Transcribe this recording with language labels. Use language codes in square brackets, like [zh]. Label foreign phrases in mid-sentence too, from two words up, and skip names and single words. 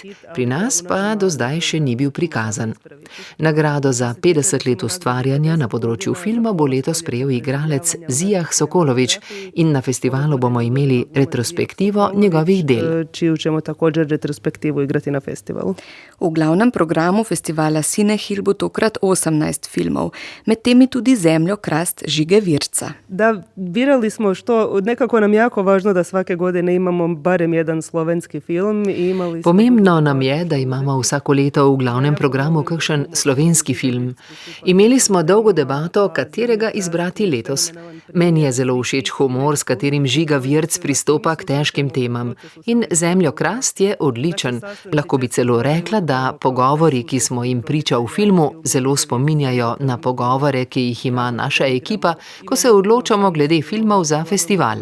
[sl] Pri nas pa do zdaj še ni bil prikazan. Nagrado za 50 let ustvarjanja na področju filma bo letos prejel igralec Zijah Sokolović in na festivalu bomo imeli retrospektivo njegovih del. [hr] Čiju ćemo također retrospektivu igrati na festivalu. [sl] V glavnem programu festivala Cinehil bo tokrat 18 filmov, med temi tudi Zemljokrast Žige Virca. [hr] Da, birali smo što, nekako nam jako važno da svake godine imamo barem jedan slovenski film. [sl] Pomembno nam je, da imamo vsako leto v glavnem programu kakšen slovenski film. Imeli smo dolgo debato, katerega izbrati letos. Meni je zelo všeč humor, s katerim Žiga Virc pristopa k težkim temam. In Zemljokrast je odličen. Lahko bi celo rekla, da pogovori, ki smo jim priča v filmu, zelo spominjajo na pogovore, ki jih ima naša ekipa, ko se odločamo glede filmov za festival.